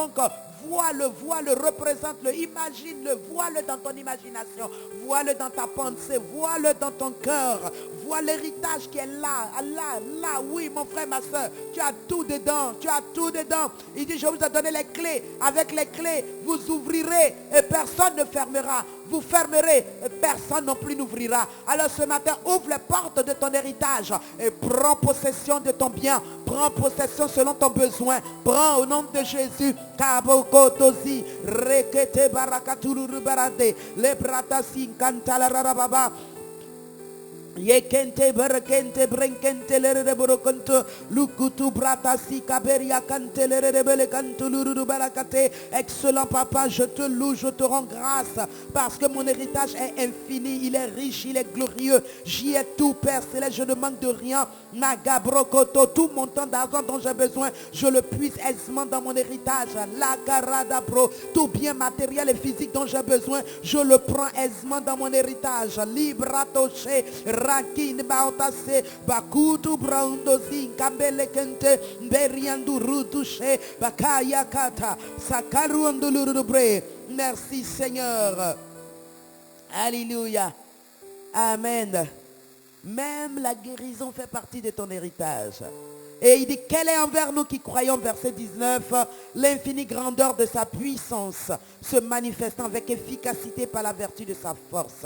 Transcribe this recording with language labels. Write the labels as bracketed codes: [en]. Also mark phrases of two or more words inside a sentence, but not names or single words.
[fr] Alors donc, vois-le, représente-le, imagine-le, vois-le dans ton imagination, vois-le dans ta pensée, vois-le dans ton cœur, vois l'héritage qui est là, là, oui mon frère, ma soeur, tu as tout dedans, Il dit, je vous ai donné les clés, avec les clés, vous ouvrirez et personne ne fermera, vous fermerez et personne non plus n'ouvrira. Alors ce matin, ouvre les portes de ton héritage et prends possession de ton bien, prends possession selon ton besoin, prends au nom de Jésus. Kabokotozi, rekete barakaturu barade, le bratasi kantala rarababa. Yekente berekente brenkente lere borokonto lukutu bratasi kaberia kante lere bele kantuluru barakate. Excellent papa, je te loue, je te rends grâce parce que mon héritage est infini, il est riche, il est glorieux. J'y ai tout, Père céleste, je ne manque de rien. Magabrokoto, tout mon temps d'argent dont j'ai besoin, je le puise aisément dans mon héritage. La garada bro, tout bien matériel et physique dont j'ai besoin, je le prends aisément dans mon héritage. Libratoche Rakin baotase bakutu brandozi kambele kente beriandu rutushe bakaya kata sakaru andulurubre. Merci Seigneur. Alléluia. Amen. Même la guérison fait partie de ton héritage. Et il dit, quelle est envers nous qui croyons, verset 19, l'infinie grandeur de sa puissance se manifestant avec efficacité par la vertu de sa force.